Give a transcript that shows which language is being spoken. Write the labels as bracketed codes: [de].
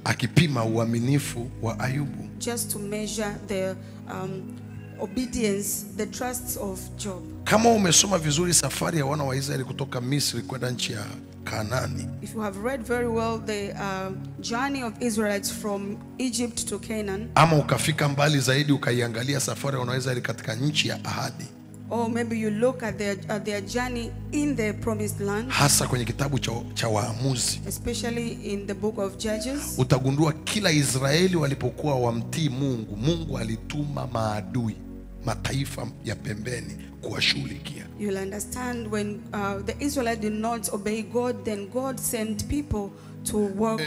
[sw] Akipima uaminifu wa Ayubu. [en] Just to measure the obedience, the trust of Job. [sw] Kama umesoma vizuri safari ya wana wa Israeli kutoka Misri kwenda nchi ya Kanaani. [en] If you have read very well the journey of Israelites from Egypt to Canaan. [sw] Ama ukafika mbali zaidi ukaiangalia safari ya wana wa Israeli katika nchi ya ahadi. [en] Or maybe you look at their journey in the promised land. [sw] Hasa kwenye kitabu cha Waamuzi. [en] Especially in the book of Judges. [sw] Utagundua kila Israeli walipokuwa wamtii Mungu, Mungu alituma maadui, mataifa ya pembeni kuwashughulikia. [en] You'll understand when the Israelites did not obey God, then God sent people to work.